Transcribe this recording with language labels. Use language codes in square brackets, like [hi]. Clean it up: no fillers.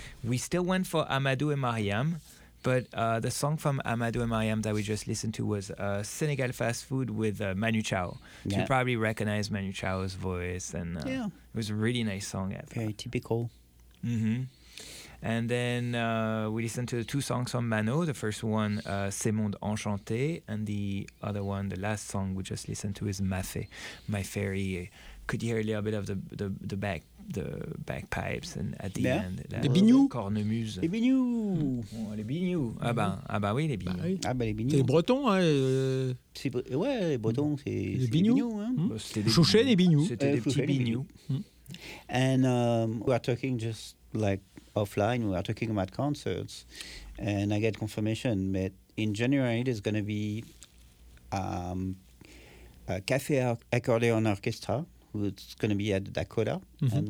[en] We still went for Amadou et Mariam, but the song from Amadou et Mariam that we just listened to was Senegal Fast Food with Manu Chao. Yeah. You probably recognize Manu Chao's voice, and yeah, it was a really nice song. Very typical. Mm-hmm. And then we listened to the two songs from Mano. The first one, C'est Monde Enchanté. And the other one, the last song we just listened to, is Ma Fée, My Fairy could hear a little bit of the bagpipes and at the end. [fr] Les bignous. Cornemuse. Les bignous. Bon, les bignous. Mm-hmm. Ah ben oui, les bignous. Bah, oui. Ah ben les bignous. C'est les bretons. Hein, Les bretons, c'est les bignous. Chouchet, les bignous. C'était des petits bignous. [en] And we are talking just like offline, we are talking about concerts, and I get confirmation that in January there's going to be a Café Accordéon Orchestra, who's going to be at the Dakota, mm-hmm.